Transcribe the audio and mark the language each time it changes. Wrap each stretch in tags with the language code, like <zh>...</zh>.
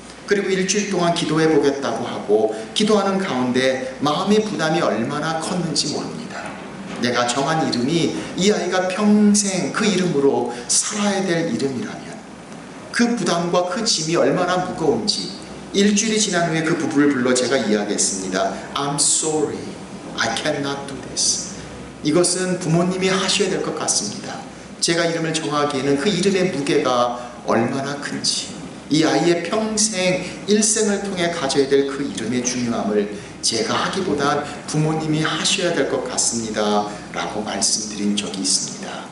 <ko>그리고 일주일 동안 기도해 보겠다고 하고 기도하는 가운데 마음의 부담이 얼마나 컸는지 모릅니다. 내가 정한 이름이 이 아이가 평생 그 이름으로 살아야 될 이름이라면 그 부담과 그 짐이 얼마나 무거운지 일주일이 지난 후에 그 부부를 불러 제가 이야기했습니다.</ko> <en>I'm sorry, I cannot do this.</en> <ko>이것은 부모님이 하셔야 될 것 같습니다. 제가 이름을 정하기에는 그 이름의 무게가 얼마나 큰지, 이 아이의 평생 일생을 통해 가져야 될 그 이름의 중요함을 제가 하기보단 부모님이 하셔야 될 것 같습니다 라고 말씀드린 적이 있습니다.</ko>